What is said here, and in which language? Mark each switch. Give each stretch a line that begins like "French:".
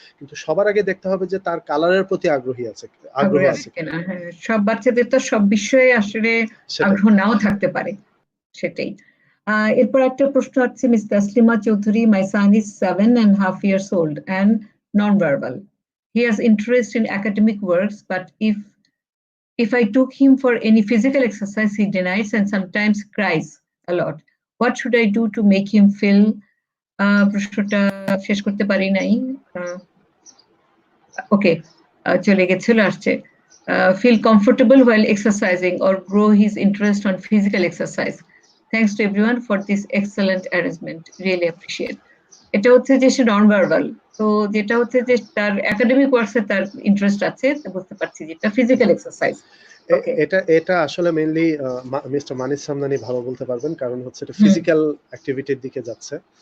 Bangla: কিন্তু সবার আগে দেখতে হবে যে তার কালারের প্রতি আগ্রহ আছে কিনা। হ্যাঁ, সব বাচ্চাদের তো সব বিষয়ে আসলে সেটাই। আগ্রহ নাও থাকতে পারে, সেটাই। এরপর একটা প্রশ্ন আছে
English: Miss Taslima Chowdhury, my son is 7.5 years old and non-verbal. He has interest in academic works, but if I took him for any physical exercise, he denies and sometimes cries a lot. What should I do to make him feel,
Bangla: প্রশ্নটা শেষ করতে পারি নাই, ওকে, চলে গেছিল, আসছে,
English: feel comfortable while exercising or grow his interest on physical exercise. Thanks to everyone for this excellent arrangement. Really appreciate.
Bangla: এটা হচ্ছে যে সে নন ভার্বাল, তো যেটা হচ্ছে যে তার একাডেমিক ওয়ার্কসে তার ইন্টারেস্ট আছে, বুঝতে পারছি, যেটা ফিজিক্যাল এক্সারসাইজ। এটা আসলে মেইনলি মিস্টার মানিস সামনানি ভালো বলতে পারবেন, কারণ হচ্ছে এটা ফিজিক্যাল অ্যাক্টিভিটির দিকে যাচ্ছে।